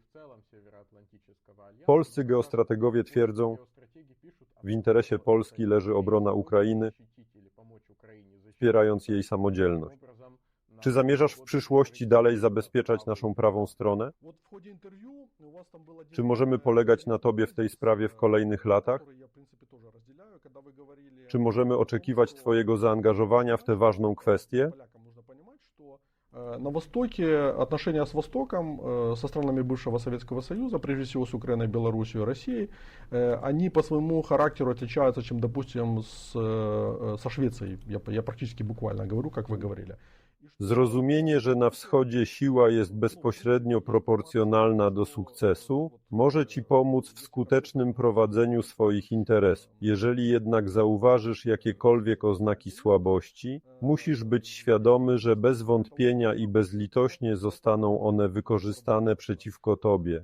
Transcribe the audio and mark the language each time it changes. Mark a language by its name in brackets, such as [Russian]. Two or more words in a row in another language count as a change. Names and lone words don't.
[Polish] Polscy geostrategowie twierdzą, w interesie Polski leży obrona Ukrainy, wspierając jej samodzielność. Czy zamierzasz w przyszłości dalej zabezpieczać naszą prawą stronę? Czy możemy polegać na Tobie w tej sprawie w kolejnych latach? Czy możemy oczekiwać Twojego zaangażowania w tę ważną kwestię? [Russian] На Востоке отношения с Востоком, со странами бывшего Советского Союза, прежде всего с Украиной, Белоруссией и Россией, они по своему характеру отличаются, чем, допустим, со Швецией. Я практически буквально говорю, как вы говорили. [Polish] Zrozumienie, że na wschodzie siła jest bezpośrednio proporcjonalna do sukcesu, może Ci pomóc w skutecznym prowadzeniu swoich interesów. Jeżeli jednak zauważysz jakiekolwiek oznaki słabości, musisz być świadomy, że bez wątpienia i bezlitośnie zostaną one wykorzystane przeciwko Tobie.